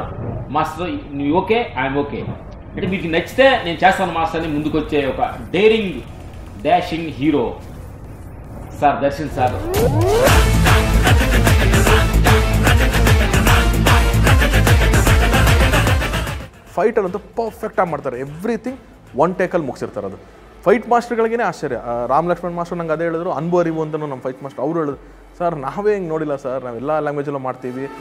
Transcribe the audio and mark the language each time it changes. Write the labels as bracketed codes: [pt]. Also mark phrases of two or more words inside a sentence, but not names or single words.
[te] మాస్టర్ నువ్వు ఓకే, [en] I'm okay [te] అంటే మీకు నచ్చితే నేను చేస్తాను మాస్టర్ అని ముందుకు వచ్చే ఒక [en] daring dashing hero sir [te] దర్శన్ సార్. [kn] ಫೈಟಲ್ಲಂತೂ ಪರ್ಫೆಕ್ಟಾಗಿ ಮಾಡ್ತಾರೆ. [en] everything one [kn] ಟೇಕಲ್ಲಿ ಮುಗಿಸಿರ್ತಾರೆ. ಅದು [en] fight mastergalige [kn] ಆಶ್ಚರ್ಯ. ರಾಮ್ ಲಕ್ಷ್ಮಣ್ ಮಾಸ್ಟರ್ ನಂಗೆ ಅದೇ ಹೇಳಿದ್ರು, ಅನುಭವ ಅರಿವು ಅಂತ ನಮ್ಮ [en] fight master [kn] ಅವರು ಹೇಳಿದ್ರು, ಸರ್ ನಾವೇ ಹಿಂಗೆ ನೋಡಿಲ್ಲ ಸರ್, ನಾವೆಲ್ಲ ಲ್ಯಾಂಗ್ವೇಜಲ್ಲೂ ಮಾಡ್ತೀವಿ.